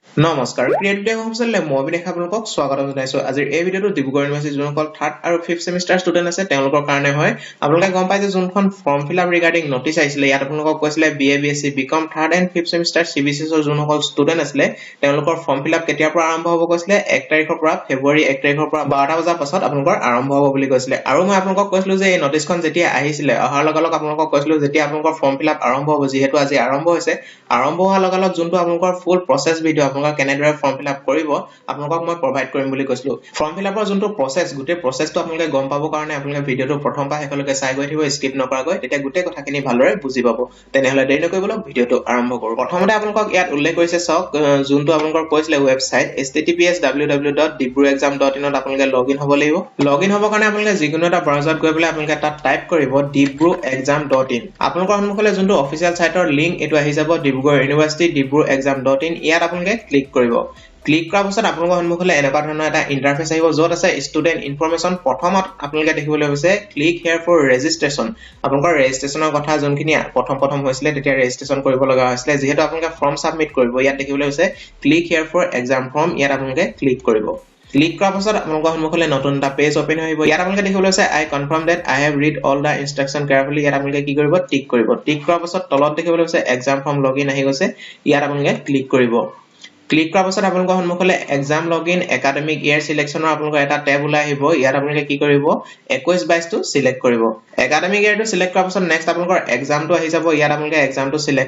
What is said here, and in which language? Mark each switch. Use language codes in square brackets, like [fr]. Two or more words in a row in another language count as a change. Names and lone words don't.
[as] নমস্কাৰ ক্ৰিয়েটিভ হোমছেলে মই দেখা আপোনালোকক স্বাগতম জনাইছো আজিৰ এই ভিডিঅটো ডিব্ৰুগড় ইউনিভাৰ্চিটি যোনসকল 3rd আৰু 5th সেমিষ্টাৰ ষ্টুডেন্ট আছে তেওঁলোকৰ কাৰণে হয় আপোনালোকে গম পাই যে যোনখন [en] form fill up regarding notice [as] আহিছিলে ইয়াত আপোনালোকক কৈছিলে BA B.Sc B.Com [en] 3rd and 5th [as] সেমিষ্টাৰ CBCS ৰ যোনসকল ষ্টুডেন্ট আছিল তেওঁলোকৰ [en] form fill up [as] কেতিয়াৰ পৰা আৰম্ভ হ'ব কৈছিলে 1 তাৰিখৰ পৰা ফেব্ৰুৱাৰী 1 তাৰিখৰ পৰা 12টা বজাৰ পাছত আপোনালোকৰ আৰম্ভ হ'ব বুলি কৈছিলে আৰু মই আপোনালোকক কৈছিলো যে এই নটিচখন যেতিয়া আহিছিলে অহাৰ লগে লগে আপোনালোকক কৈছিলো যেতিয়া আপোনালোকৰ [en] form fill up [as] আৰম্ভ হ'ব যেহেতু আজি আৰম্ভ হৈছে আৰম্ভ হোৱাৰ লগে লগে যোনটো আপোনালোকৰ [en] full process video [as] আপোনালোকে কেনেদৰে [en] form fill up [as] কৰিব আপোনালোকক মই প্ৰভাইড কৰিম বুলি কৈছিলো [en] form fill up [as] যোনটো প্ৰসেছ গুটে প্ৰসেছটো আপোনালোকে গম পাব কাৰণে আপোনালোকে ভিডিওটো প্ৰথম পৰা শেষলৈকে চাই গৈ থাকিব স্কিপ নকৰাকৈ তেতিয়া গুটে কথাখিনি ভালদৰে বুজি পাব তেনেহলে দেৰি নকৰিবলৈ ভিডিওটো আৰম্ভ কৰো প্ৰথমতে আপোনালোকক ইয়াত উল্লেখ কৰিছে চাওক যোনটো আপোনালোকৰ কৈছিলে ৱেবসাইট https://www.dibrugarh.in ত আপোনালোকে লগইন হ'ব লাগিব লগইন হ'ব কাৰণে আপোনালোকে যিকোনো এটা ব্ৰাউজাৰত গৈ পেলাই আপোনালোকে তাত টাইপ কৰিব dibrugarh.in আপোনালোকৰ সন্মুখলৈ যোনটো অফিচিয়েল সাইটৰ লিংক এটো আহি যাব ডিব্ৰুগড় ইউনিভাৰ্চিটি dibrugarh.in ইয়াত আপোনালোকে ক্লিক কৰিব ক্লিক কৰাৰ পিছত আপোনালোকৰ সন্মুখলৈ এনেকুৱা ধৰণৰ এটা ইন্টাৰফেস আহিব যত আছে [en] student information [as] প্ৰথমত আপোনালোকে দেখিবলৈ হৈছে [en] click here for registration [as] আপোনালোকৰ ৰেজিষ্ট্ৰেচনৰ কথা যোনখিনি প্ৰথম হৈছিলে তেতিয়া ৰেজিষ্ট্ৰেচন কৰিব লগা হৈছিলে যেহেতু আপোনালোকে [en] form submit [as] কৰিব ইয়াত দেখিবলৈ হৈছে [en] click here for exam form [as] ইয়াত আপোনালোকে ক্লিক কৰিব ক্লিক কৰাৰ পাছত আপোনালোকৰ সন্মুখলৈ নতুন এটা [en] page open [as] হৈ আহিব ইয়াত আপোনালোকে দেখিবলৈ আছে [en] I confirm that I have read all the instruction carefully [as] ইয়াত আপোনালোকে কি কৰিব টিক কৰিব টিক কৰাৰ পাছত তলত দেখিবলৈ আছে [en] exam form login [as] আহি গৈছে ইয়াত আপোনালোকে ক্লিক কৰিব ক্লিক কৰাৰ পাছত আপোনালোকৰ সন্মুখলৈ [en] exam login academic year selection [as] আপোনালোকৰ এটা ট্যাব ওলাই আহিব ইয়াত আপোনালোকে কি কৰিব 21-22 টো সিলেক্ট কৰিব [en] academic year [as] সিলেক্ট কৰাৰ পাছত নেক্সট আপোনালোকৰ এক্সামটো আহি যাব ইয়াত আপোনালোকে এক্সামটো সিলেক্ট